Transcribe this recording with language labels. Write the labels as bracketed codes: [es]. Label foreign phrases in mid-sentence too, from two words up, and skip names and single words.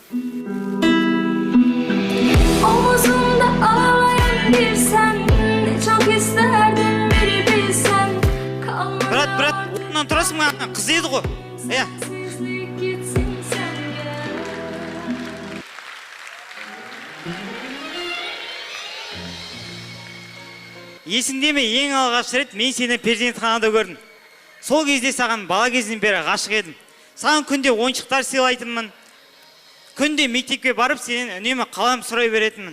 [tr] Omuzumda ağlayan bir sen, ne çok isterdim biri bilsen. [kk] Брат, орнынан тұрасың ма? Қыз еді ғой. [tr] Sensizlik gitsin sende. [kk] Есіңде ме, ең алғаш рет мен сені перзентханада көрдім. Сол кезде саған бала кезінен бері ғашық едім. Саған күнде ойыншықтар сыйлайтынмын. Күнде мектепке барып сенен үнемі қалам сұрай беретінмін.